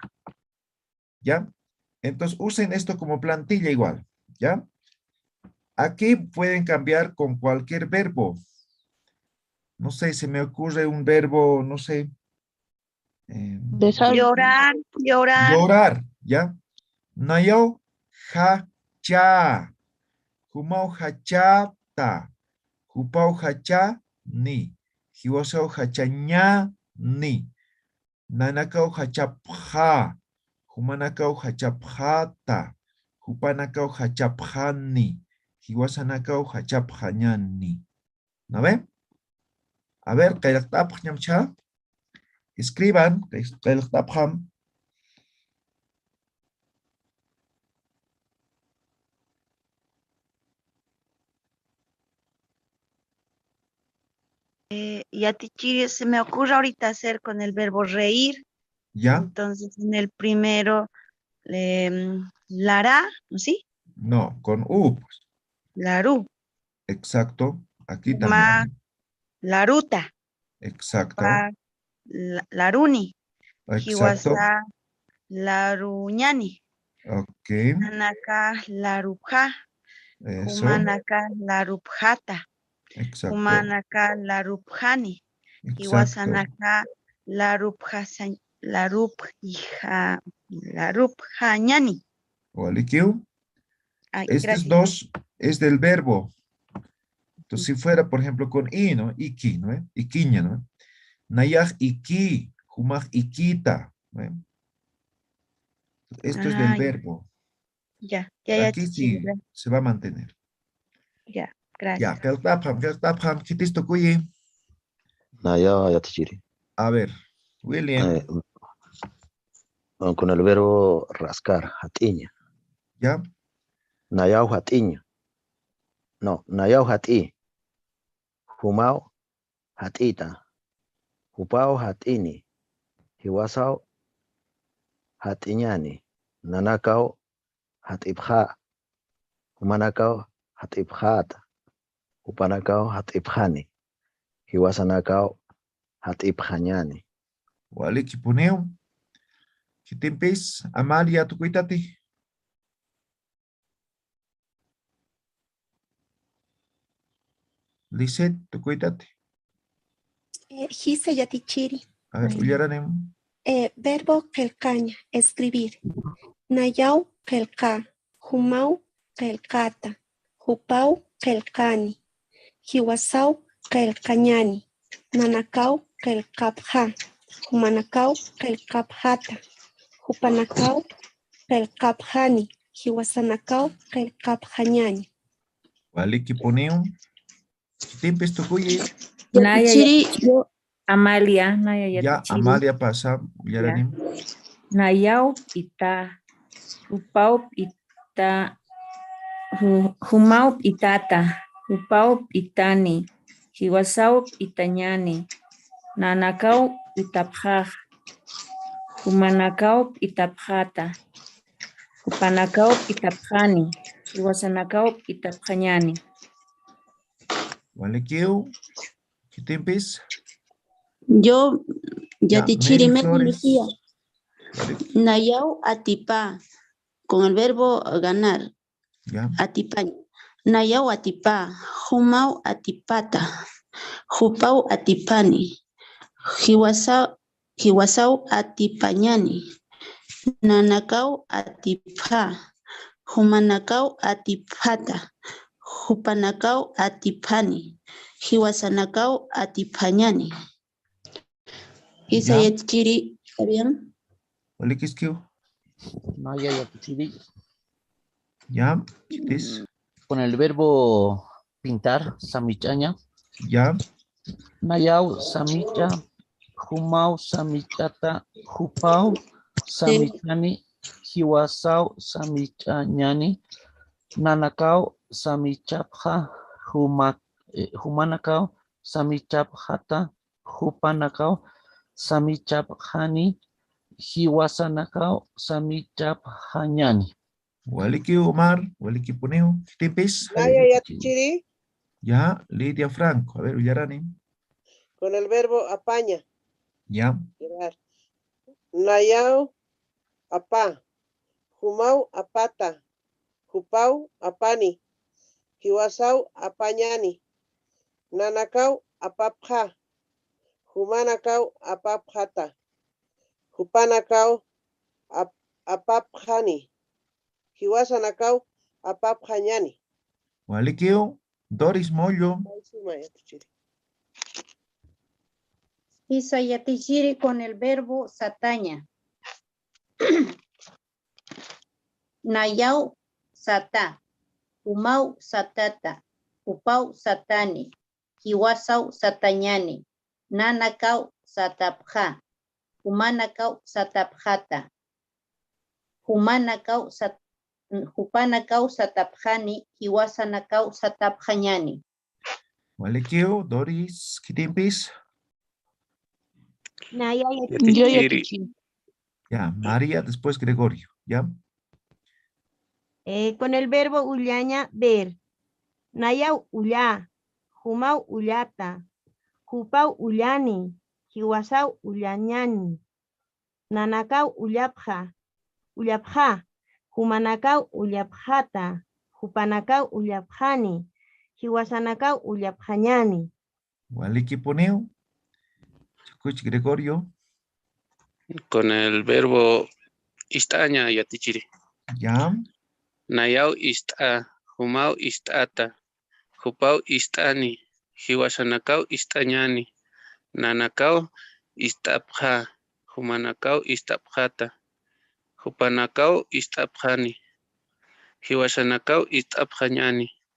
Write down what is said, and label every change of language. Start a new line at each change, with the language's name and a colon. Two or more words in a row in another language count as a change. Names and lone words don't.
Spanish: ¿Ya? Entonces usen esto como plantilla igual. ¿Ya? Aquí pueden cambiar con cualquier verbo. No sé, se me ocurre un verbo, no sé. Llorar, llorar. Llorar,
Aymara: ¿ya? Nayo, ha, cha. Humau, ha, cha, ta. Hupau, ha, cha, ni. Hiwasau, ha, cha, ña, ni. Nanakau, ha, cha, pja. Humanakau, ha, cha, pja, ta. Hupanakau hachapjani. Hiwasanakau hachapjañani.
Spanish: ¿No ven? A ver, kailaqtapjñamcha. Escriban, kailaqtapjam. Ya Tichiri, se me ocurre ahorita hacer con el verbo reír. ¿Ya? Entonces, en el primero, lará, ¿sí? No, con U. Pues. Larú. Exacto. Aquí Ma, también. laruta. Exacto.
Aymara: Pa, laruni.
Spanish: Exacto.
Aymara: Hiwasa, laruñani.
Spanish: Ok.
Aymara: Nanaka, larupja.
Spanish: Eso.
Aymara: Humanaka, larupjata.
Spanish: Exacto.
Aymara: Humanaka, larupjani.
Spanish: Exacto.
Aymara: Hiwasanaka, larupjañani. Walikiu.
Spanish: Estos Gracias. dos es del verbo. Entonces, si fuera, por ejemplo, con I, ¿no? Iki, ¿no? Iquiña, ¿no?
Aymara: Nayaj iki, humaj ikita.
Spanish: ¿no? Esto es del verbo. Ya, Aquí sí se va a mantener. Ya, gracias. Ya,
Aymara: keltapam, kitis tukuyi. Naya yatichiri.
Spanish: A ver, William. Con el verbo rascar, hatiña. ¿Ya?
Aymara: Nayau hatiña. No, nayau hati. Humau hatita. Hupau hatini. Hiwasau hatiñani. Nanakau hatibha. Humanakau hatibhata. Hupanakau hatibhani. Hiwasanakau hatibhañani. Waliki puneo. Kitimpis, Amalia tukuitati. Lisset tukuitati. Gise yatichiri.
Spanish: A ver, uyaranem. Verbo kelkaña, escribir.
Aymara: Nayau kelka, humau kelkata, hupau kelkani, hiwasau kelkañani, nanakau kelkapja, humanakau kelkapjata, hupanakau kelkapjani, hiwasanakau kelkapjañani. Waliki puneo. Kitimpis tukuyi. Naya yo Amalia, Naya
Spanish: Ya, Amalia pasa, uyaranem.
Aymara: Nayau ita, upau ita, humau itata, upau itani, hiwasau itañani, nanakau itapjaj, humanakau itapjata, hupanakau itapjani, hiwasanakau itapjañani. Walikiu. Kitimpis.
Spanish: Yo, Yatichiri, Mary Flores.
Aymara: Lucía. Nayau atipa,
Spanish: con el verbo ganar. Ya. Atipa.
Aymara: Nayau atipa, humau atipata, hupau atipani, hiwasau atipañani, nanakau atipa, humanakau atipata, hupanakau atipani, hiwasanakau atipañani. Isa Yatichiri,
Spanish: ¿está bien?
Aymara: Walikiskiu. Naya yatichiri.
Spanish: Ya, kitis. Con el verbo pintar, samichaña. Ya.
Aymara: Nayau, samicha, humau, samichata, hupau, samichani, hiwasau, samichañani, nanakau, samichapja, humanakau, samichapjata, hupanakau, samichapjani, hiwasanakau, samichapjañani. Waliki Omar, Waliki Puneo, Kitimpis. Naya Yatichiri.
Spanish: Ya, Lidia Franco. A ver, Uyarani. Con el verbo apaña. Ya.
Aymara: Nayau apa. Humau apata. Hupau apani. Hiwasau apañani. Nanakau apapja. Humanakau apapjata. Hupanakau apapjani. Hiwasanakau apapjañani. Walikio, Doris Mollo. Isa Yatichiri con el verbo sataña. Nayau sata. Humau satata. Upau satani. Hiwasau satañani. Nanakau satapja. Humanakau satapjata. Hupanakau satapjani. Hiwasanakau satapjañani. Walikio, Doris, Kitimpis. Naya
Spanish: Yo ya te Ya, María, después Gregorio, ¿ya? Con el verbo ullaña, ver.
Aymara: Nayau ullá. Humau ullata. Hupau ullani. Hiwasau ullañani. Nanakau ullapja. Ullapja. Humanakau ullapjata. Hupanakau ullapjani. Hiwasanakau ullapjañani. Waliki poneo.
Spanish: Escucha, Gregorio. Con el verbo
Aymara: istaña yatichiri.
Spanish: Ya.
Aymara: Nayau ista, humau istata, hupau istani, hiwasanakau istañani, nanakau istapja, humanakau istapjata, hupanakau istapjani, hiwasanakau istapjañani.